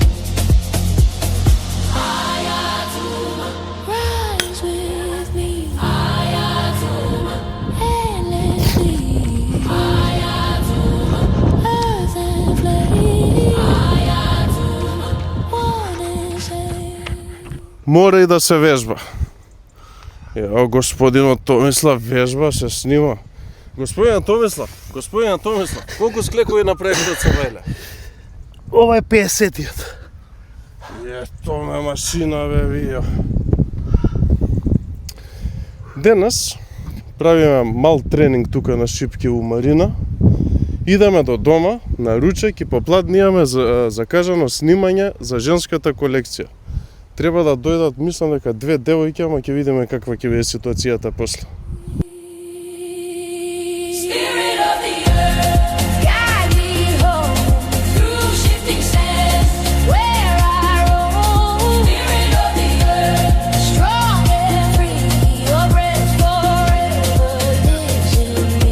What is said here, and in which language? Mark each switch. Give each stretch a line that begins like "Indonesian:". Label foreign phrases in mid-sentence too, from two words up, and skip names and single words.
English: Rise with me, endlessly. Earth and flame, one and same.
Macedonian: Мора и да се вежба. Ево, господинот Томислав вежба, се снима. Господинот Томислав, колку склекови направихте од Савајле? Ова е 50-тиот. Томе машина, бе, вија. Денес правиме мал тренинг тука на Шипке у Марина. Идеме до дома, на ручек и попладни имаме закажано снимање за женската колекција. Треба да дојдат, мислам дека 2 девојки, ама ќе видиме каква ќе биде ситуацијата после.
English: Spirit of the earth, guide me home through shifting sands where I roam. Spirit of the earth, strong and free, your breath forever lives in me.